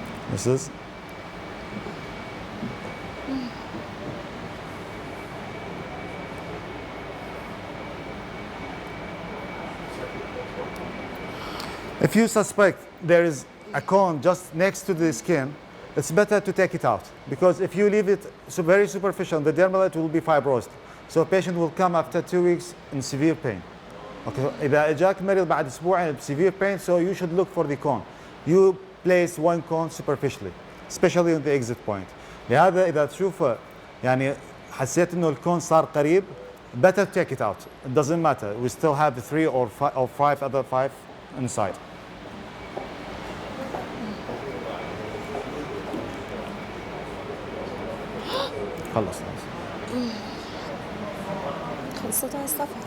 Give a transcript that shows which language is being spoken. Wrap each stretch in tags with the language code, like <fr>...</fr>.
<en>This is if you suspect there is a cone just next to the skin, it's better to take it out because if you leave it very superficial, the dermal will be fibrosed. So a patient will come after 2 weeks in severe pain. Okay,</en> <ar>إذا إجاك مريض بعد أسبوعين</ar> <en>severe pain, so you should look for the cone. You place 1 cone superficially, especially on the exit point.</en> <ar>لهذا إذا تشوفه يعني حسيت إنه الكون صار قريب,</ar> <en>better take it out. It doesn't matter. We still have 3 or 5 other 5 inside.</en> <ar>خلص. خلصت الصفحة.</ar>